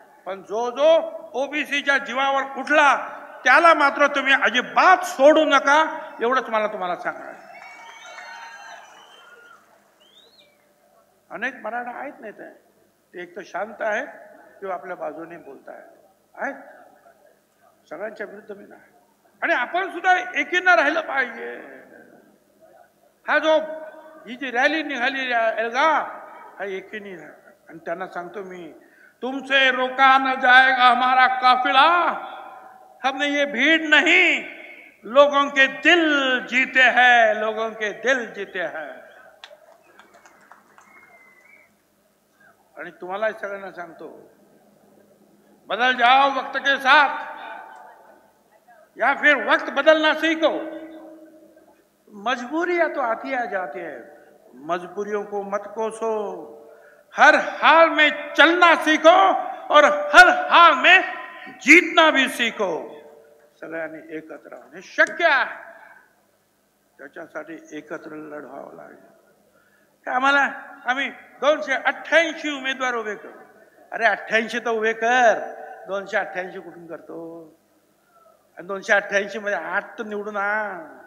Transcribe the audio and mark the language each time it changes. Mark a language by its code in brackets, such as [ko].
[mr] पण जो ओबीसीच्या जीवावर उठला त्याला मात्र तुम्ही अजिबात सोडू नका, एवढंच मला तुम्हाला सांगायचं. अनेक मराठा आहेत नाही ते एक तर शांत आहेत किंवा आपल्या बाजूने बोलतायत, सगळ्यांच्या विरुद्ध मी नाही. आणि आपण सुद्धा एकीनं राहिलं पाहिजे. हा जो ही जी रॅली निघाली एल्गा, हा एकीने आणि त्यांना सांगतो मी, [hi] तुमसे रोका न जाएगा हमारा काफिला, हमने ये भीड़ नहीं, लोगों के दिल जीते हैं, लोगों के दिल जीते हैं. [mr] आणि तुम्हाला सगळ्यांना सांगतो, [hi] बदल जाओ वक्त के साथ या फिर वक्त बदलना सीखो. मजबूरियां तो आती आ जाती है, मजबूरियों को मत कोसो. हर हाल में चलना सीखो और हर हाल में जीतना भी सीखो. [mr] सगळ्यांनी एकत्र राहणे शक्य आहे, त्याच्यासाठी एकत्र लढवावं लागेल. आम्ही 288 उमेदवार उभे करू. अरे 88 तर उभे कर, 288 कुठून करतो? आणि 288 मध्ये 8 तर निवडून आण.